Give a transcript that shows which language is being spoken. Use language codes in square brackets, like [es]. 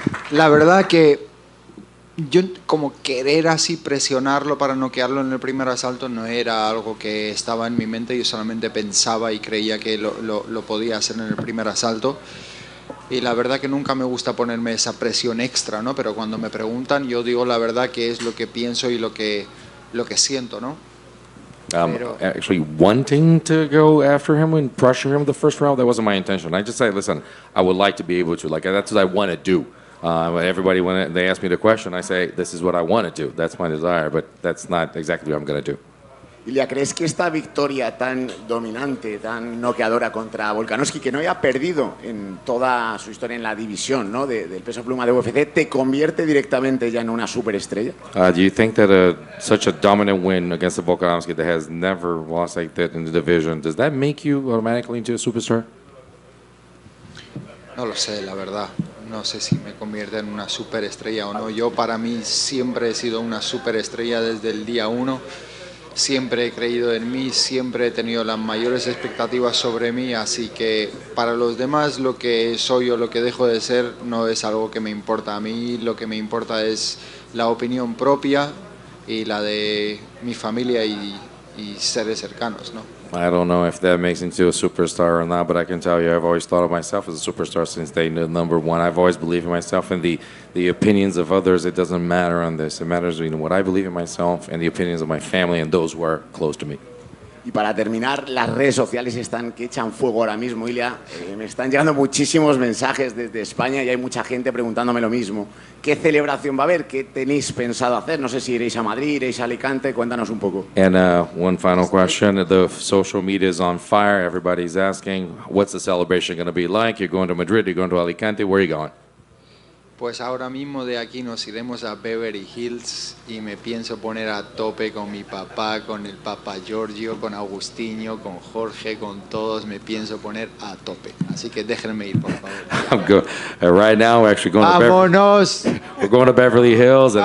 [es] La verdad que yo como querer así presionarlo para noquearlo en el primer asalto no era algo que estaba en mi mente. Yo solamente pensaba y creía que lo podía hacer en el primer asalto. Y la verdad que nunca me gusta ponerme esa presión extra, ¿no? Pero cuando me preguntan, yo digo la verdad que es lo que pienso y lo que siento, ¿no? [en] Actually wanting to go after him and pressure him the first round, that wasn't my intention. I just said, listen, I would like to be able to, that's what I want to do. Everybody, when they ask me the question, I say, this is what I want to do. That's my desire, but that's not exactly what I'm going to do. [es] Ilia, ¿crees que esta victoria tan dominante, tan noqueadora contra Volkanovski, que no haya perdido en toda su historia en la división, ¿no?, del peso pluma de UFC, te convierte directamente ya en una superestrella? [en] Do you think that such a dominant win against the Volkanovski that has never lost like that in the division, does that make you automatically into a superstar? [es] No lo sé, la verdad. No sé si me convierte en una superestrella o no. Yo para mí siempre he sido una superestrella desde el día 1. Siempre he creído en mí, siempre he tenido las mayores expectativas sobre mí, así que para los demás lo que soy o lo que dejo de ser no es algo que me importa. A mí lo que me importa es la opinión propia y la de mi familia y seres cercanos, ¿no? [en] I don't know if that makes me into a superstar or not, but I can tell you I've always thought of myself as a superstar since day number one. I've always believed in myself, and the opinions of others, it doesn't matter on this. It matters what I believe in myself and the opinions of my family and those who are close to me. [es] Y para terminar, las redes sociales están que echan fuego ahora mismo, Ilia. Me están llegando muchísimos mensajes desde España y hay mucha gente preguntándome lo mismo. ¿Qué celebración va a haber? ¿Qué tenéis pensado hacer? No sé si iréis a Madrid, iréis a Alicante. Cuéntanos un poco. [en] And one final question. The social media is on fire. Everybody's asking, what's the celebration going to be like? You're going to Madrid, you're going to Alicante. Where are you going? [es] Pues ahora mismo de aquí nos iremos a Beverly Hills y me pienso poner a tope con mi papá, con el papá Giorgio, con Agustinho, con Jorge, con todos. Me pienso poner a tope. Así que déjenme ir, por favor. [en] I'm good. Right now, we're actually going [es] ¡Vámonos! [en] We're going to Beverly Hills, and